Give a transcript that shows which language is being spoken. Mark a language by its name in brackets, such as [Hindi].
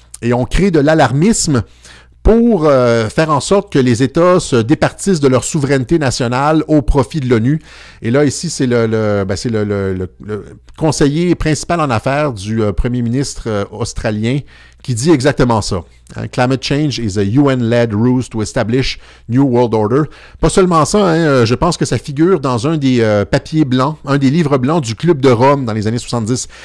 [French] Et on crée de l'alarmisme pour faire en sorte que les États se départissent de leur souveraineté nationale au profit de l'ONU. Et là, ici, c'est le conseiller principal en affaires du premier ministre australien qui dit exactement ça. [English] Climate change is a UN-led ruse to establish New World Order. [French] Pas seulement ça, hein, je pense que ça figure dans un des papiers blancs, un des livres blancs du Club de Rome dans les années 70.